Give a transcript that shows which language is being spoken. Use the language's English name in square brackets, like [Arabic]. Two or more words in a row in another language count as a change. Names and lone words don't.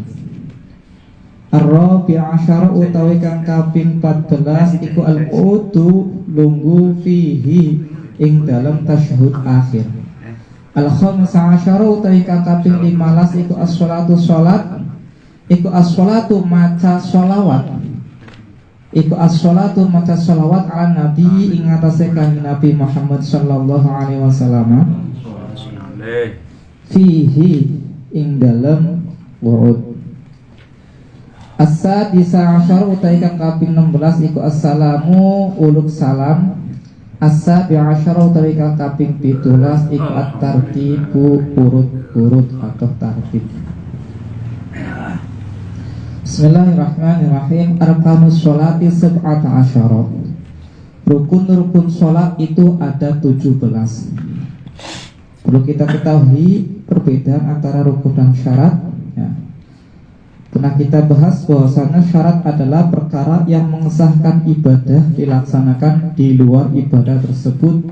[Arabic] الرابع عشر [Javanese] utawi kang kaping 14 iku al-qudu lunggu fihi ing dalam tasyahud akhir. [Arabic] الخامس عشر [Javanese] utawi kang kaping 15 iku as-sholatu sholat iku as-sholatu maca sholawat iku as-sholatu maca sholawat [Arabic] على النبي [Javanese] ing atase kanjeng Nabi Muhammad [Arabic] صلى الله عليه وسلم [Javanese] fihi ing dalam wurud. [Arabic] السادس عشر [Javanese] utawi kang kaping 16 iku assalamu uluk salam. [Arabic] السابع عشر [Javanese] utawi kang kaping 17 iku at-tartibu urut-urut atau tartib. [Arabic] بسم الله الرحمن الرحيم. أركان الصلاة سبعة عشر. [Indonesian] Rukun-rukun sholat itu ada 17. Perlu kita ketahui perbedaan antara rukun dan syarat ya. Pernah kita bahas bahwasanya syarat adalah perkara yang mengesahkan ibadah dilaksanakan di luar ibadah tersebut.